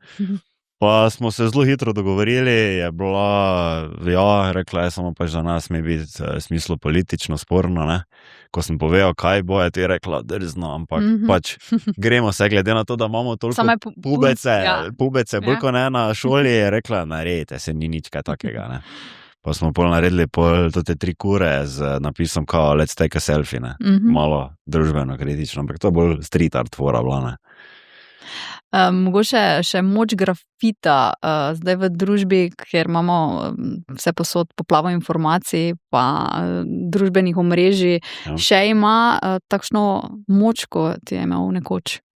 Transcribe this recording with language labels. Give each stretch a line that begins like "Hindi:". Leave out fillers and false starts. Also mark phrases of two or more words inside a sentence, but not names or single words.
Slovenian: Pa smo se zelo hitro dogovorili, je bila, rekla je samo pač za nas mi biti v smislu politično sporno, ne. Ko sem povedal, kaj bo, je ti rekla, drzno, ampak pač gremo se, glede na to, da imamo toliko pubece, bolj ko ne na šoli, je rekla, naredite se, ni nič kaj takega, ne. Pa smo pol naredili te 3 kure z napisom kao,
English: let's take a selfie,
Slovenian: ne. Malo družbeno kritično, ampak to je bolj
English: street art
Slovenian: tvora bila, ne. Mogoče še moč grafita zdaj v družbi, kjer imamo vse posod poplavo informacij pa družbenih omrežij, še ima takšno moč, kot je imel nekoč?